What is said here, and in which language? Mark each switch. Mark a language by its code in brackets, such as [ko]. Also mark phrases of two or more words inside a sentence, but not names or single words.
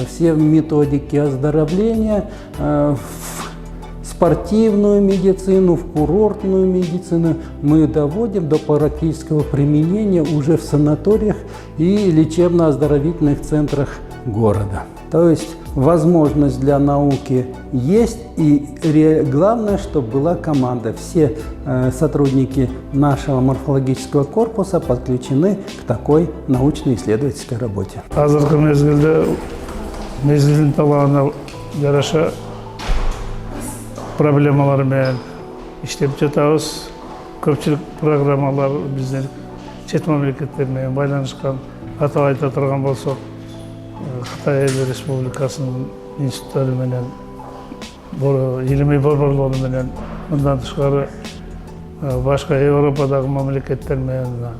[ru] Все методики оздоровления в спортивную медицину, в курортную медицину мы доводим до практического применения уже в санаториях и лечебно-оздоровительных центрах города. То есть возможность для науки есть, и главное, чтобы была команда. Все сотрудники нашего морфологического корпуса подключены к такой научно-исследовательской работе. [ky] Азыркы мезгилдин талабына жараша проблемалар менен иштеп жатабыз. Көпчүлүк программалар биздин чет мамлекеттер менен байланышкан. Атап айта турган болсок, Кытай Республикасынын институттары менен, илимий борборлору менен, мындан тышкары башка Европадагы мамлекеттер менен,